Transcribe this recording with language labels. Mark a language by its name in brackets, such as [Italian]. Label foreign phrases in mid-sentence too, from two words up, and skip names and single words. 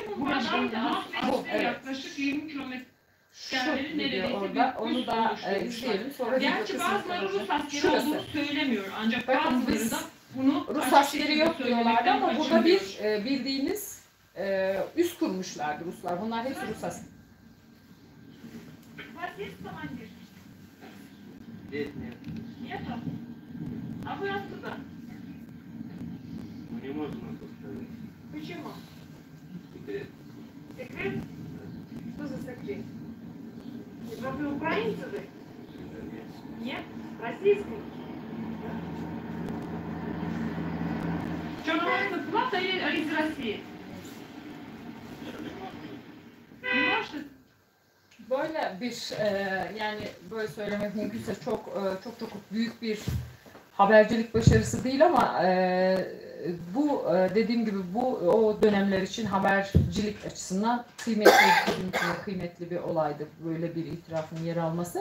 [Turkish] Buradan Ahmet'e yaklaşık 20 kilometre. Şu video orada, onu da izleyelim. Sonra gerçi bazıları Rus askeri olduğunu söylemiyor. Ancak bazıları da bunu Rus askeri yok diyorlardı ama burada bir bildiğiniz üs kurmuşlardı Ruslar. Bunlar hepsi Rus askeri. [Russian] Нету? А вы откуда? Не можно поставить. Почему? Секрет. Секрет? Что за секрет? Вы украинцы вы? Нет? Российский? Черноморская флота или из России? Не можете? [Turkish] Böyle bir yani böyle söylemek mümkünse çok büyük bir habercilik başarısı değil ama bu dediğim gibi bu o dönemler için habercilik açısından kıymetli bir olaydı böyle bir itirafın yer alması.